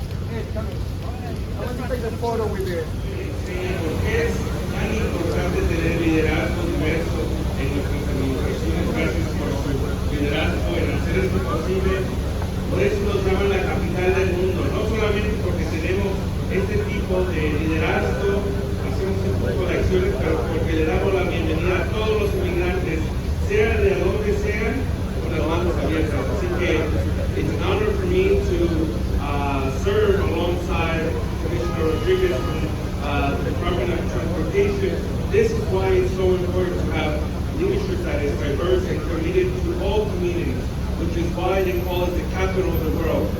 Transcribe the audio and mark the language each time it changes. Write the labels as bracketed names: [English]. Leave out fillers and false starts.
[English] I want to take a photo with you. [Spanish] Es tan importante tener liderazgo diverso en nuestras administraciones. Gracias por su liderazgo en hacer esto posible. Por eso nos llaman la capital del mundo, no solamente porque tenemos este tipo de liderazgo, hacemos este tipo de acciones, pero porque le damos la bienvenida a todos los inmigrantes, sea de donde sean, con las manos abiertas. Así que [English] it's an honor for me to serve alongside Commissioner Rodriguez from the Department of Transportation. This is why it's so important to have leadership that is diverse and committed to all communities, which is why they call it the capital of the world.